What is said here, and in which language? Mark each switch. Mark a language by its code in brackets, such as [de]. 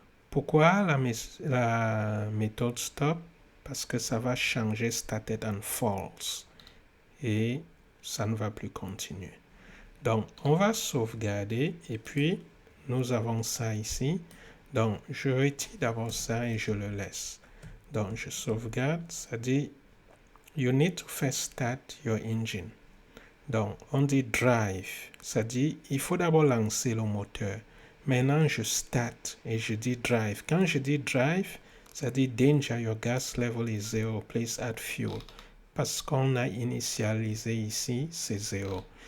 [fr] Pourquoi la méthode stop? Parce que ça va changer stated en false. Et ça ne va plus continuer. Donc, on va sauvegarder et puis nous avons ça ici. Donc, je retire d'abord ça et je le laisse. Donc, je sauvegarde. Ça dit, [en] you need to first start your engine. [fr] Donc, on dit drive. Ça dit, il faut d'abord lancer le moteur. Maintenant, je start et je dis drive. Quand je dis drive, ça dit [en] danger, your gas level is 0, please add fuel. [fr] Parce qu'on a initialisé ici, c'est 0.